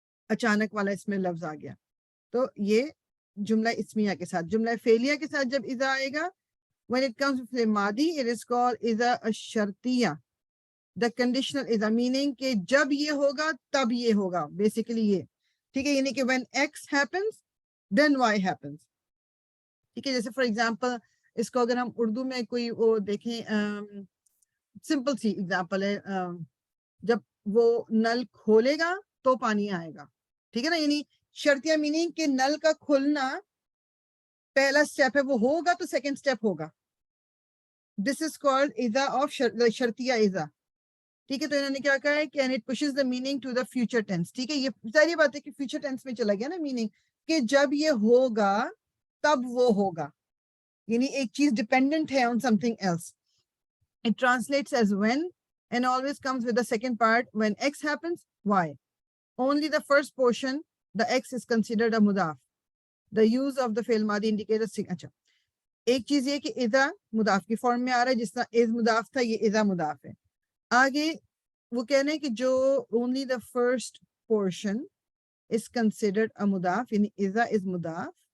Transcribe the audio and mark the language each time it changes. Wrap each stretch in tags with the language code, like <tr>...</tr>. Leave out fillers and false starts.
<ur>اچانک والا اس میں لفظ آ گیا. تو یہ جملہ اسمیہ کے ساتھ. جملہ فعلیہ کے ساتھ جب اذا آئے گا</ur> <en>when it comes to</en> <ur>ماضی</ur> <en>it is called</en> <ur>اذا الشرطیہ، the conditional اذا، meaning کہ جب یہ ہوگا تب یہ ہوگا، بیسیکلی یہ. ٹھیک ہے، یعنی کہ</ur> <en>when X happens then Y happens.</en> <ur>ٹھیک ہے، جیسے فار ایگزامپل اس کو اگر ہم اردو میں کوئی وہ دیکھیں، سمپل سی ایگزامپل ہے، جب وہ نل کھولے گا تو پانی آئے گا. ٹھیک ہے نا، یعنی شرطیہ میننگ کہ نل کا کھلنا پہلا سٹیپ ہے، وہ ہوگا تو سیکنڈ سٹیپ ہوگا.</ur> <en>This is called اذا of شرطیہ اذا.</en> <ur>ٹھیک ہے، تو انہوں نے کیا کہا ہے کہ</ur> <en>and it pushes the meaning to the future tense.</en> <ur>ٹھیک ہے، یہ ساری بات ہے کہ فیوچر ٹینس میں چلا گیا نا میننگ، کہ جب یہ ہوگا تب وہ ہوگا، یعنی ایک چیز ڈپینڈنٹ ہے</ur> <en>on something else. It translates as when and always comes with the second part. When X happens, Y. Only the first portion, the X is considered a mudaf. The use of the fi'l madi indicates.</en> <ur>اچھا، ایک چیز یہ کہ اذا مضاف کی form میں آ رہا ہے، جس طرح از مضاف تھا یہ اذا مضاف ہے. آگے وہ کہنے کہ جو</ur> <en>only the first portion is considered a mudaf،</en> <ur>یعنی اذا is مضاف.</ur>